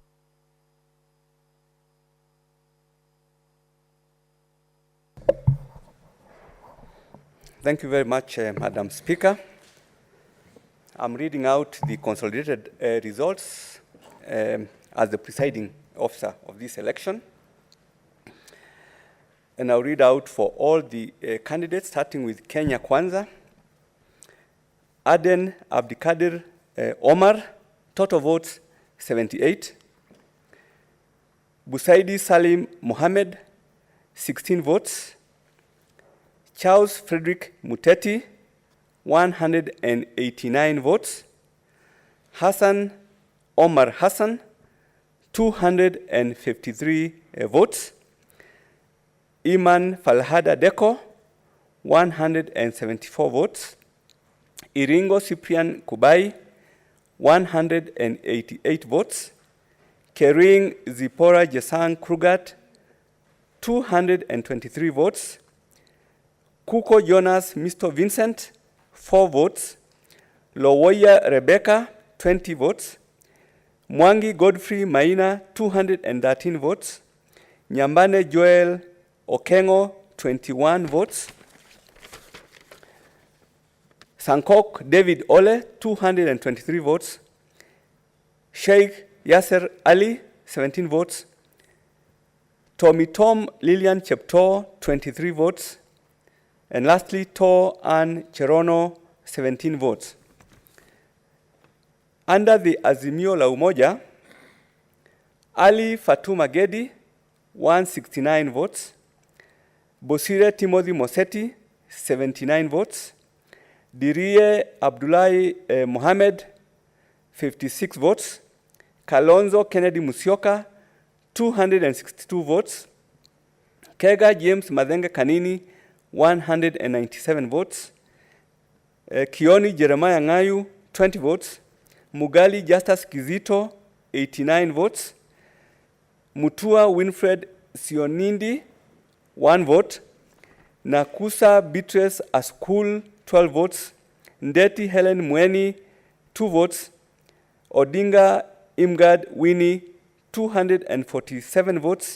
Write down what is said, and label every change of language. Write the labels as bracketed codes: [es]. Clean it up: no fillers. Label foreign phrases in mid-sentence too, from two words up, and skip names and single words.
[en] Thank you very much, Madam Speaker. I'm reading out the consolidated results as the presiding officer of this election. And I'll read out for all the candidates, starting with Kenya Kwanza. Aden Abdikadir Omar, total votes 78. Busaidi Salim Mohammed, 16 votes. Charles Frederick Muteti, 189 votes. Hassan Omar Hassan, 253 votes. Iman Falhada Deko, 174 votes. Iringo Cyprian Kubai, 188 votes. Kering Zipora Jesang Krugat, 223 votes. Kuko Jonas Mr. Vincent, 4 votes. Lowoya Rebecca, 20 votes. Mwangi Godfrey Maina, 213 votes. Nyambane Joel Okengo, 21 votes. Sankok David Ole, 223 votes. Sheikh Yasser Ali, 17 votes. Tommy Tom Lilian Chepto, 23 votes. And lastly, To Ann Cherono, 17 votes. Under the Azimio la Umoja, Ali Fatuma Gedi, 169 votes. Bosire Timothy Moseti, 79 votes. Dirie Abdullahi Mohammed, 56 votes. Kalonzo Kennedy Musyoka, 262 votes. Kega James Mathenge Kanini, 197 votes. Kioni Jeremiah Ngayu, 20 votes. Mugali Justus Kizito, 89 votes. Mutua Winfred Sionindi, 1 vote. Nakusa Beatrice Askul, 12 votes. Ndeti Helen Mweni, 2 votes. Odinga Imgad Winnie, 247 votes.